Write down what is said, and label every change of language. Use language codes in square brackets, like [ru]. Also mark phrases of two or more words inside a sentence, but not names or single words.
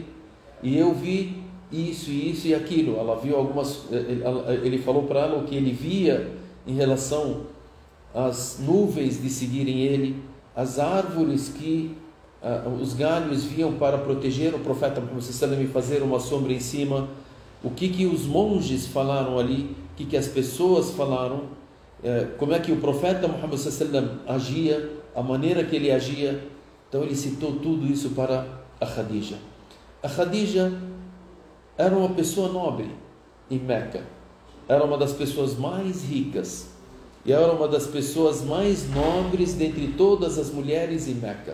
[pt] E eu vi isso e aquilo. Ela viu ele falou para ela o que ele via em relação às nuvens de seguirem ele, as árvores que os galhos vinham para proteger o profeta Muhammad [ar] صلى الله عليه وسلم [pt] e fazer uma sombra em cima, o que os monges falaram ali, o que as pessoas falaram, como é que o profeta Muhammad [ar] صلى الله عليه وسلم [pt] agia, a maneira que ele agia. Então ele citou tudo isso para a Khadija. A Khadija era uma pessoa nobre em Meca, era uma das pessoas mais ricas e era uma das pessoas mais nobres dentre todas as mulheres em Meca.